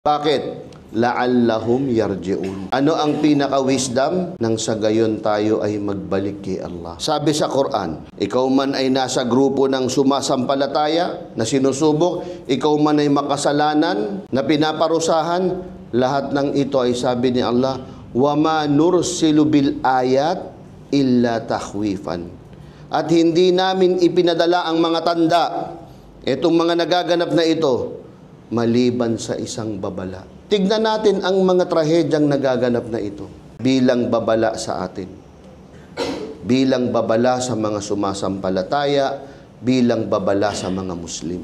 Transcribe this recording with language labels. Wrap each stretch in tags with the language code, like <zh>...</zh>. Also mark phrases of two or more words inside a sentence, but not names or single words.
<tl>Bakit?</tl> <ar>لعلهم يرجعون.</ar> <tl>Ano ang pinaka-wisdom? Nang sa gayon tayo ay magbalik kay Allah. Sabi sa Quran, ikaw man ay nasa grupo ng sumasampalataya na sinusubok, ikaw man ay makasalanan na pinaparusahan, lahat ng ito ay sabi ni Allah,</tl> <ar>وما نرسل بالآيات إلا تخويفا.</ar> <tl>At hindi namin ipinadala ang mga tanda, itong mga nagaganap na ito, maliban sa isang babala. Tignan natin ang mga trahedyang nagaganap na ito bilang babala sa atin. Bilang babala sa mga sumasampalataya, bilang babala sa mga Muslim.</tl>